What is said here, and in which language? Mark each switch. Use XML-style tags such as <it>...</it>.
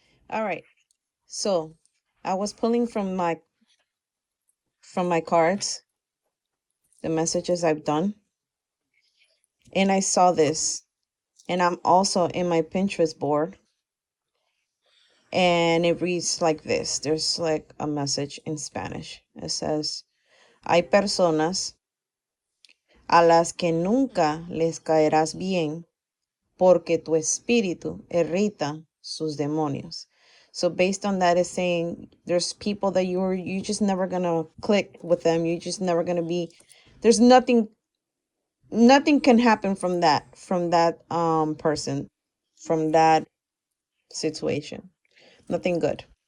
<en>All right. So I was pulling from my cards, the messages I've done, and I saw this. And I'm also in my Pinterest board, and it reads like this. There's like a message in Spanish. It says,</en> <es>hay personas a las que nunca les caerás bien porque tu espíritu irrita sus demonios.</es> <en>So based on that, it's saying there's people that you just never gonna click with them. You just never gonna be. There's nothing can happen from that person, from that situation. Nothing good.</en>